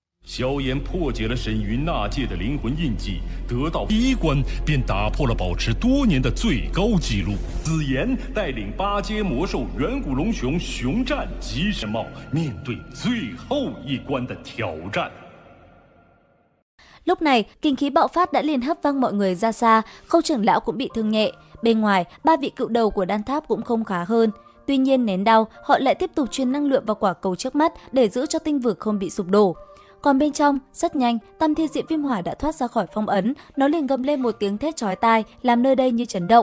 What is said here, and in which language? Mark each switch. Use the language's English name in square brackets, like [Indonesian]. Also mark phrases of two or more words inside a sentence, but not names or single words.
[Chinese] 萧炎破解了沈云那界的灵魂印记，得到第一关便打破了保持多年的最高纪录。紫妍带领8阶魔兽远古龙熊熊战吉神茂面对最后一关的挑战。 [Vietnamese] Lúc này, kinh khí bạo phát đã liền hất văng mọi người ra xa, Khâu trưởng lão cũng bị thương nhẹ. Bên ngoài, 3 vị cựu đầu của đan tháp cũng không khá hơn. Tuy nhiên nén đau, họ lại tiếp tục truyền năng lượng vào quả cầu trước mắt để giữ cho tinh vực không bị sụp đổ. Còn bên trong, rất nhanh, Tam Thiên Diệm Viêm Hỏa đã thoát ra khỏi phong ấn, nó liền gầm lên một tiếng thét chói tai, làm nơi đây như chấn động.